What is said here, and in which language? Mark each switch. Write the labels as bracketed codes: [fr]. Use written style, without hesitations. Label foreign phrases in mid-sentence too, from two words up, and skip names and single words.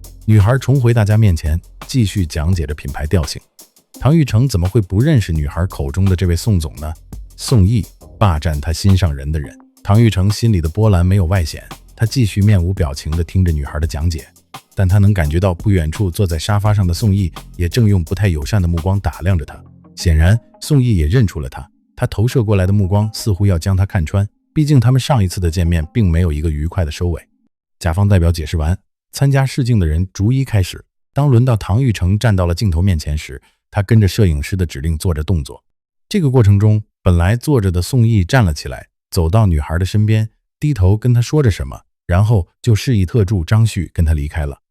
[zh] 女孩重回大家面前，繼續講解着品牌調性。唐玉成怎麼會不認識女孩口中的這位宋總呢？宋毅，霸佔他心上人的人。唐玉成心裡的波瀾沒有外顯，他繼續面無表情地聽着女孩的講解，但他能感覺到不遠處坐在沙發上的宋毅也正用不太友善的目光打量着他。顯然，宋毅也認出了他，他投射過來的目光似乎要將他看穿，畢竟他們上一次的見面並沒有一個愉快的收尾。甲方代表解釋完，參加試鏡的人逐一開始。當輪到唐玉成站到了鏡頭面前時，他跟着攝影師的指令做着動作。這個過程中，本來坐着的宋毅站了起來，走到女孩的身邊，低頭跟她說着什麼，然後就示意特助張旭跟他離開了。